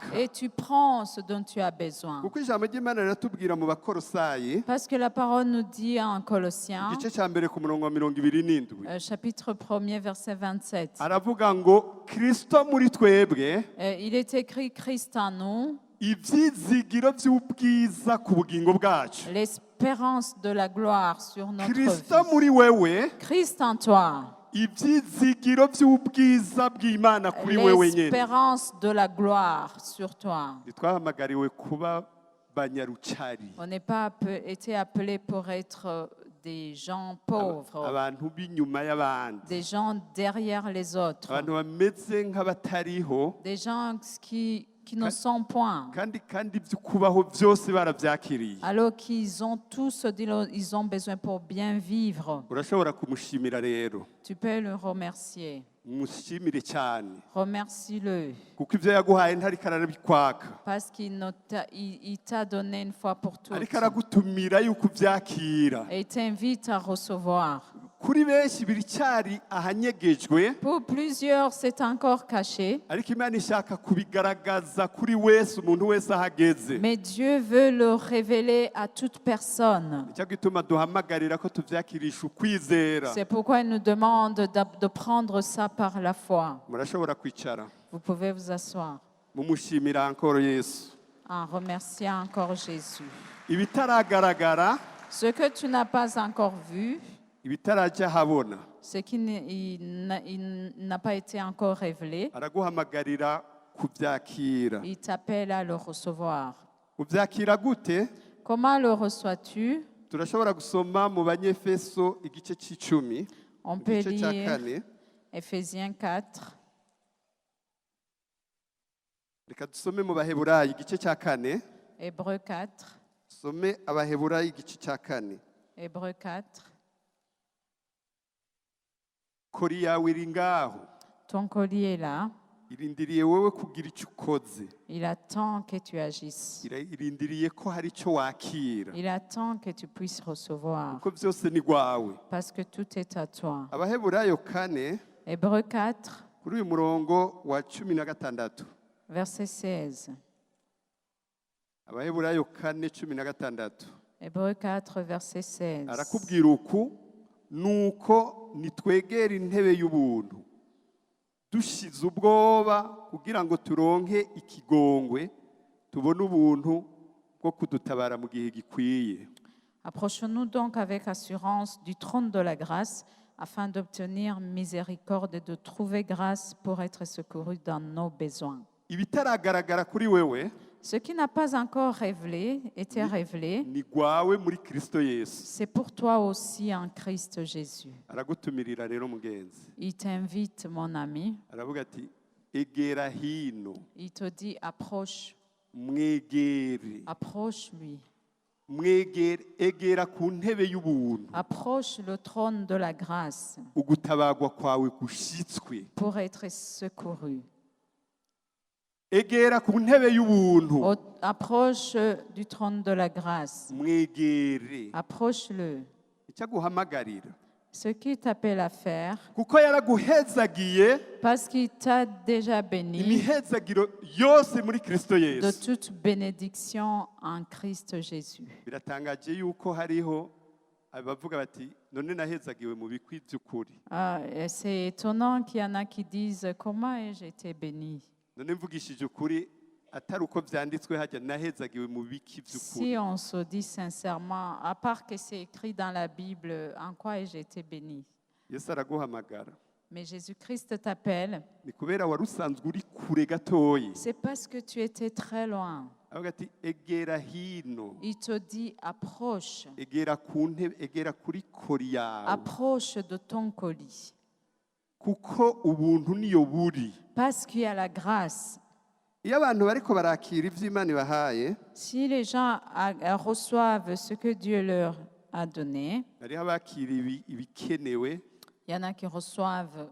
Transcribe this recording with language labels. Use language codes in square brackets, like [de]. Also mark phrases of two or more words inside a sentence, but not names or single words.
[fr] Et tu prends ce dont tu as besoin. [rw] kuko ijambo ry'Imana riratubwira mu Bakolosayi [fr] Parce que la parole nous dit en Colossiens, [rw] igice cya mbere ku murongo wa 27 [fr] chapitre 1er, verset 27, [rw] aravuga ngo Kristo muri twebwe [fr] il est écrit Christ en nous, [rw] ibyizigiro by'ubwiza ku bugingo bwacu. [fr] l'espérance de la gloire sur notre [rw] Kristo [fr] vie. [rw] muri wewe [fr] Christ en toi, [rw] ibyizigiro by'ubwiza bw'Imana kuri wewe nyine. [fr] l'espérance de la gloire sur toi. [rw] Ntitwahamagariwe kuba banyarucari [fr] On n'est pas été appelés pour être des gens pauvres, [rw] abantu b'inyuma y'abandi, [fr] des gens derrière les autres, [rw] abantu bameze nk'abatariho [fr] des gens qui ne sont point, [rw] kandi ibyo kubaho byose barabyakiriye. [fr] alors qu'ils ont tout ce dont ils ont besoin pour bien vivre. [rw] Urashobora kumushimira rero, [fr] Tu peux le remercier. [rw] umushimire cyane [fr] Remercie-le [rw] kuko ibyo yaguhaye ntariko arabikwaka, [fr] parce il t'a donné une fois pour toutes [rw] ariko aragutumira yuko ubyakira. [fr] et il t'invite à recevoir. [rw] Kuri benshi biracyari ahanyegejwe, [fr] Pour plusieurs, c'est encore caché, [rw] ariko Imana ishaka kubigaragaza kuri wese, umuntu wese ahageze. [fr] mais Dieu veut le révéler à toute personne. [rw] Nicyo gituma duhamagarira ko tuvyakirisha ukwizera. [fr] C'est pourquoi il nous demande de prendre ça par la foi. [rw] Murashobora kwicara [fr] Vous pouvez vous asseoir [rw] mumushimira encore Yesu. [fr] en remerciant encore Jésus. [rw] Ibitaragaragara, [fr] Ce que tu n'as pas encore vu, [rw] ibitarajya habona, [fr] ce qui n'a pas été encore révélé, [rw] araguhamagarira kubyakira. [fr] il t'appelle à le recevoir. [rw] Ubyakira gute? [fr] Comment le reçois-tu? [rw] Turashobora gusoma mu Banyefeso igice c'icumi, [fr] On peut [rw] igice cya [fr] lire [rw] kane. [fr] Éphésiens 4. [rw] Reka dusome mu Baheburayi igice cya kane. [fr] Hébreux 4. [rw] Some Abaheburayi igice cya kane. [fr] Hébreux 4. [rw] Kori yawe iri ngaho, [fr] Ton collier est là. [rw] irindiriye wowe kugira icyo ukoze, [fr] Il attend que tu agisses. [rw] irindiriye ko hari icyo wakira, [fr] Il attend que tu puisses recevoir. [rw] kuko byose ni gwawe. [fr] Parce que tout est à toi. [rw] Abaheburayo kane [fr] Hébreux 4, [rw] kuri uyu murongo wa 16. [fr] verset 16. [rw] Abaheburayo kane 16 [fr] Hébreux 4, verset 16. [rw] arakubwira uku, nuko nitwegera intebe y'ubuntu dushize ubwoba kugira ngo turonke ikigongwe, tubone ubuntu bwo kudutabara mu gihe gikwiye. [fr] Approchons-nous donc avec assurance du trône de la grâce afin d'obtenir miséricorde et de trouver grâce pour être secouru dans nos besoins. [rw] Ibitaragaragara kuri wewe [fr] Ce qui n'a pas encore été révélé, [rw] ni gwawe muri Kristo Yesu. [fr] c'est pour toi aussi en Christ Jésus. [rw] Aragutumirira rero mugenzi, [fr] Il t'invite, mon ami. [rw] aravuga ati egera hino, [fr] Il te dit, approche, [rw] mwegere, [fr] approche-lui. [rw] egera ku ntebe y'ubuntu, [fr] Approche le trône de la grâce [rw] ugutabagwa kwawe gushitswe. [fr] pour être secouru. [rw] Egera ku ntebe y'ubuntu, [fr] Approche du trône de la grâce. [rw] mwegere. [fr] Approche-le. [rw] Icyo aguhamagarira, [fr] Ce qu'il t'appelle à faire, [rw] kuko yaraguhezagiye [fr] parce qu'il t'a déjà béni [rw] imihezagiro yose muri Kristo [fr] de [rw] Yesu. [fr] toute bénédiction en Christ Jésus. [rw] Biratangaje yuko hariho abavuga bati none nahezagiwe mu bikwi by'ukuri, [fr] Et c'est étonnant qu'il y en a qui disent, comment ai-je été béni? [rw] none mvugishije ukuri atari uko vyanditswe hajya nahezagiwe mu biki vy'ukuri. [fr] Si on se dit sincèrement, à part que c'est écrit dans la Bible, en quoi ai-je été béni? [rw] Yesu araguhamagara. [fr] Mais Jésus-Christ t'appelle, [rw] Ni kubera wari usanzwe uri kure gatoyi. [fr] c'est parce que tu étais très loin. [rw] Avuga ati egera hino. [fr] Il te dit, approche, [rw] Egera ku ntebe, egera kuri kori yawe. [fr] approche de ton colis. [rw] Kuko ubuntu niyo buri. [fr] Parce qu'il y a la grâce. [rw] Iyo abantu bariko barakira ivy'Imana ibahaye, [fr] Si les gens reçoivent ce que Dieu leur a donné, [rw] hariho abakira ibikenewe, [fr] il y en a qui reçoivent